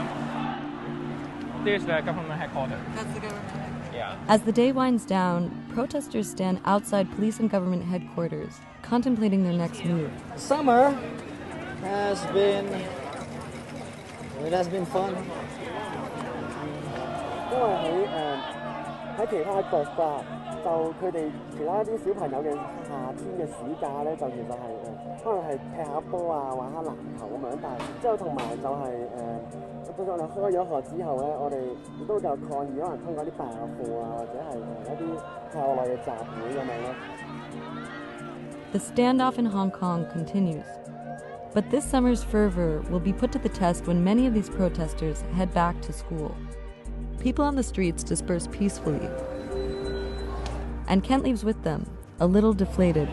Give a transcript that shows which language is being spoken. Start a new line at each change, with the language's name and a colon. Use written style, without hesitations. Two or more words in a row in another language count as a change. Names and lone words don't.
English: This is the government headquarters. That's the government. Yeah. As the day winds down, protesters stand outside police and government headquarters, contemplating their next move. Summer it has been fun.
Cantonese: 因為喺其他國家，就佢哋其他啲小朋友嘅夏天嘅暑假咧，就其實係可能係踢下波啊、玩下籃球咁樣，但係之後同埋就係到咗我哋開咗學之後咧，我哋亦都有抗議，可能通過啲罷課啊，或者係一啲校內嘅集會咁樣咯。
English: The standoff in Hong Kong continues. But this summer's fervor will be put to the test when many of these protesters head back to school. People on the streets disperse peacefully. And Kent leaves with them, a little deflated.